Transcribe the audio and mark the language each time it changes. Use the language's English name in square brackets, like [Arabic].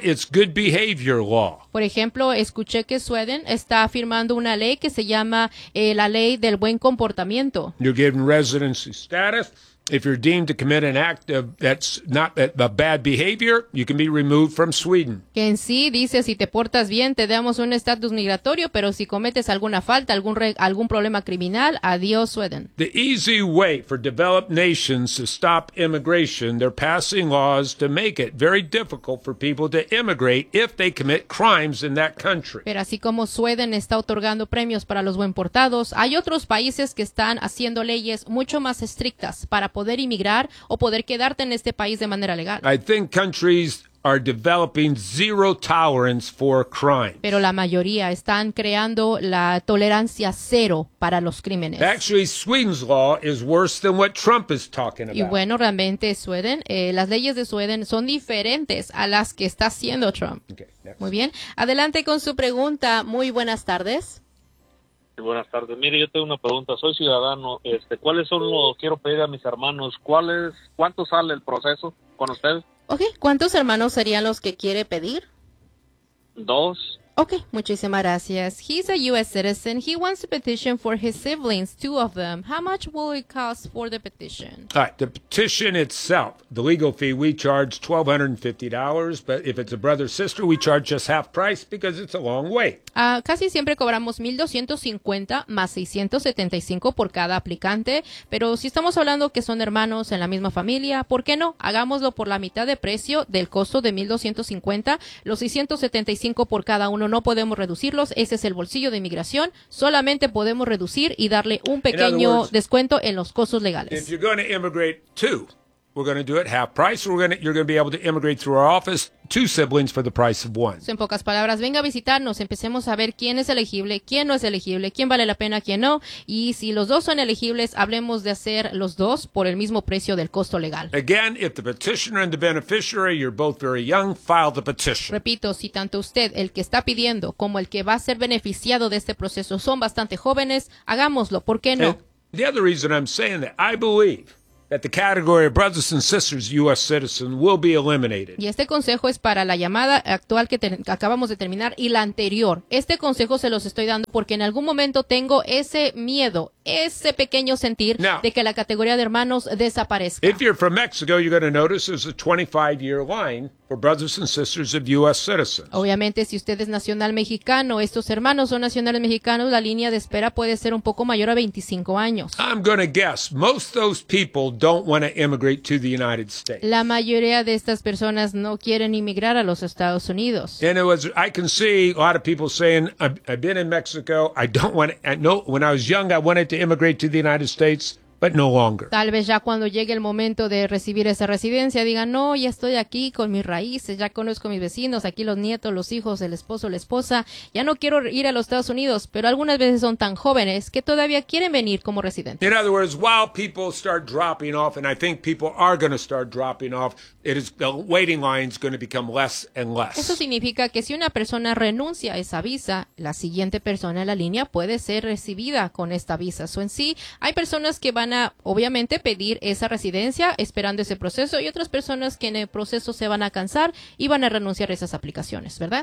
[English] It's good behavior law. [Spanish] Por ejemplo, escuché que Sweden está firmando una ley que se llama la ley del buen comportamiento. [English] You're given residency status. If you're deemed to commit an act of that's not a bad behavior, you can be removed from Sweden. [Spanish] Que en sí dice, si te portas bien, te damos un estatus migratorio, pero si cometes alguna falta, algún problema criminal, adiós, Sweden. [English] The easy way for developed nations to stop immigration, they're passing laws to make it very difficult for people to immigrate if they commit crimes in that country. [Spanish] Pero así como Sweden está otorgando premios para los buen portados, hay otros países que están haciendo leyes mucho más estrictas para poder inmigrar o poder quedarte en este país de manera legal. [English] I think countries are developing zero tolerance for crimes. [Spanish] Pero la mayoría están creando la tolerancia cero para los crímenes. [English] Actually, Sweden's law is worse than what Trump is talking about. [Spanish] Y bueno, realmente Sweden, las leyes de Sweden son diferentes a las que está haciendo Trump. [English] Okay, next. [Spanish] Muy bien, adelante con su pregunta. Muy buenas tardes. Buenas tardes. Mire, yo tengo una pregunta. Soy ciudadano. ¿Cuáles son los quiero pedir a mis hermanos? ¿Cuánto sale el proceso con usted? [English] Okay. [Spanish] ¿Cuántos hermanos serían los que quiere pedir? Dos. Okay, muchísimas gracias. [English] He's a U.S. citizen. He wants to petition for his siblings, two of them. How much will it cost for the petition? All right, the petition itself, the legal fee, we charge $1,250, but if it's a brother or sister, we charge just half price because it's a long way. [Spanish] Casi siempre cobramos $1,250 más $675 por cada aplicante, pero si estamos hablando que son hermanos en la misma familia, ¿por qué no? Hagámoslo por la mitad de precio del costo de $1,250, los $675 por cada uno. Uno, no podemos reducirlos, ese es el bolsillo de inmigración, solamente podemos reducir y darle un pequeño descuento en los costos legales. [English] If you're going to immigrate two, we're going to do it half price, you're going to be able to immigrate through our office, two siblings for the price of one. [Spanish] En pocas palabras, venga a visitarnos, empecemos a ver quién es elegible, quién no es elegible, quién vale la pena, quién no, y si los dos son elegibles, hablemos de hacer los dos por el mismo precio del costo legal. [English] Again, if the petitioner and the beneficiary, you're both very young, file the petition. [Spanish] Repito, si tanto usted, el que está pidiendo, como el que va a ser beneficiado de este proceso, son bastante jóvenes, hagámoslo, ¿por qué no? [English] The other reason I'm saying that, I believe that the category of brothers and sisters U.S. citizen will be eliminated. [Spanish] Y este consejo es para la llamada actual que acabamos de terminar y la anterior. Este consejo se los estoy dando porque en algún momento tengo ese miedo, ese pequeño sentir [English] Now, [Spanish] de que la categoría de hermanos desaparezca. [English] If you're from Mexico, you're going to notice there's a 25-year line for brothers and sisters of U.S. citizens. [Spanish] Obviamente, si usted es nacional mexicano, estos hermanos son nacionales mexicanos, la línea de espera puede ser un poco mayor a 25 años. [English] I'm going to guess most of those people don't want to immigrate to the United States. [Spanish] La mayoría de estas personas no quieren inmigrar a los Estados Unidos. [English] And it was, I can see a lot of people saying, I've been in Mexico, I don't want to, no, when I was young, I wanted to immigrate to the United States. But no longer. [Spanish] Tal vez ya cuando llegue el momento de recibir esa residencia, digan, no, ya estoy aquí con mis raíces, ya conozco a mis vecinos, aquí los nietos, los hijos, el esposo, la esposa, ya no quiero ir a los Estados Unidos, pero algunas veces son tan jóvenes que todavía quieren venir como residentes. [English] In other words, while people start dropping off, and I think people are going to start dropping off, it is, the waiting line is going to become less and less. [Spanish] Eso significa que si una persona renuncia a esa visa, la siguiente persona en la línea puede ser recibida con esta visa. So, en sí, hay personas que van a obviamente pedir esa residencia esperando ese proceso y otras personas que en el proceso se van a cansar y van a renunciar a esas aplicaciones, ¿verdad?